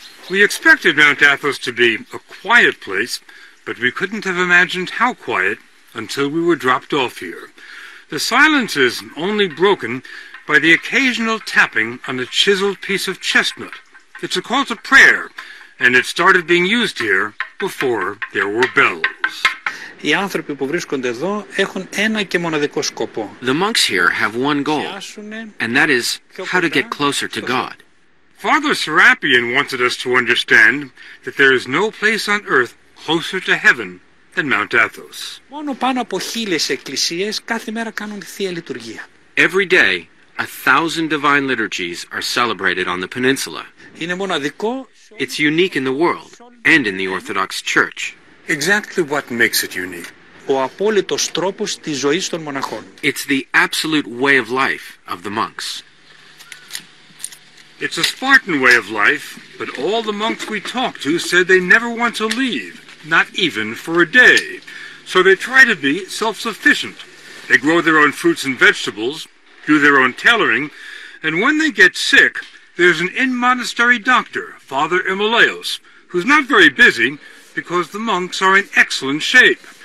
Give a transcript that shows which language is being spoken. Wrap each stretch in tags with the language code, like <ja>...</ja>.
<en>We expected Mount Athos to be a quiet place, but we couldn't have imagined how quiet until we were dropped off here. The silence is only broken by the occasional tapping on a chiseled piece of chestnut. It's a call to prayer, and it started being used here before there were bells.</en> <el>Οι άνθρωποι που βρίσκονται εδώ έχουν ένα και μοναδικό σκοπό.</el> <en>The monks here have one goal, and that is how to get closer to God. Father Serapion wanted us to understand that there is no place on earth closer to heaven than Mount Athos.</en> <el>Μόνο πάνω από 1000 εκκλησίες κάθε μέρα κάνουν Θεία Λειτουργία.</el> <en>Every day, 1,000 divine liturgies are celebrated on the peninsula.</en> <el>Είναι μοναδικό.</el> <en>It's unique in the world and in the Orthodox Church. Exactly what makes it unique.</en> <el>Ο απόλυτος τρόπος της ζωής των μοναχών.</el> <en>It's the absolute way of life of the monks. It's a Spartan way of life, but all the monks we talked to said they never want to leave, not even for a day. So they try to be self-sufficient. They grow their own fruits and vegetables, do their own tailoring, and when they get sick, there's an in-monastery doctor, Father Imolaos, who's not very busy because the monks are in excellent shape.</en>